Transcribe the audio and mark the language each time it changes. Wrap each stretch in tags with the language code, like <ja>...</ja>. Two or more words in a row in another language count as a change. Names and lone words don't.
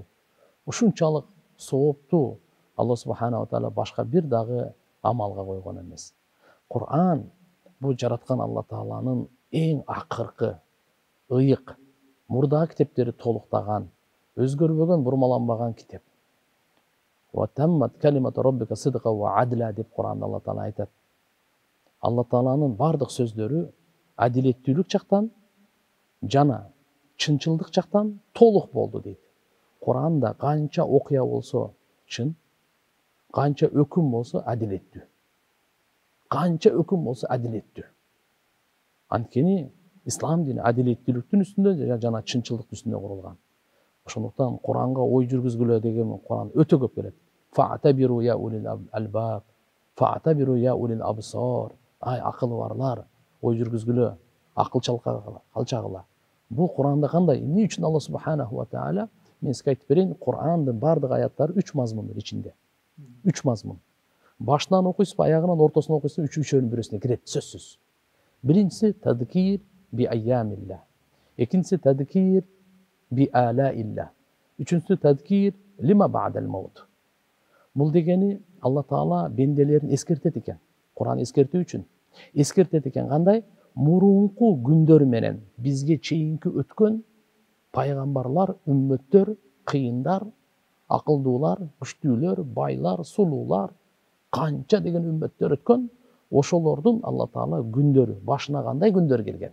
<ky>Ушунчалык соопту Алла</ky> <ar>سبحانه تعالى</ar> <ky>башка бир дагы амалга койгон эмес. Куран бул жараткан Алла Тааланын эң акыркы, ыйык, мурдагы китептери толуктаган, өзгөрбөгөн, бурмаланбаган китеп.</ky> <ar>وَتَمَّتْ كَلِمَةُ رَبِّكَ صِدْقًا وَعَدْلًا</ar> <ky>деп Куранда Алла Таала айтат. Алла Тааланын бардык сөздөрү адилеттүүлүк жактан жана чынчылдык жактан толук болду дейт. Куранда канча окуя болсо чын, канча өкүм болсо адилеттүү. Канча өкүм болсо адилеттүү. Анткени ислам дини адилеттүүлүктүн үстүндө жана чынчылдыктын үстүндө курулган. Ошондуктан Куранга ой жүргүзгүлө деген Куран өтө көп келет.</ky> <ar>فاعتبروا يا أولي الألباب، فاعتبروا يا أولي الأبصار.</ar> <ky>Ай акылы барлар, ой жүргүзгүлө, акыл чалчагыла. Бул Куранда кандай? Эмне үчүн Алла</ky> <ar>سبحانه وتعالى</ar> <ky>мен сизге айтып берейин, Курандын бардык аяттары 3 мазмундун ичинде. 3 мазмун. Башынан окуйсузбу, аягынан, ортосуна окуйсузбу, үчөөнүн бирөөсүнө кирет сөзсүз.</ky> <ar>Биринчиси تذكير بأيام الله. Экинчиси تذكير بآلاء الله. Үчүнчүсү تذكير لما بعد الموت.</ar> <ky>Бул дегени Алла Таала бенделерин эскертет экен. Куран эскертүү үчүн. Эскертет экен кандай? Мурунку күндөр менен бизге чейинки өткөн пайгамбарлар, үммөттөр, кыйындар, акылдуулар, күчтүүлөр, байлар, сулуулар, канча деген үммөттөр өткөн, ошолордун Алла Таала күндөрү, башына кандай күндөр келген.</ky>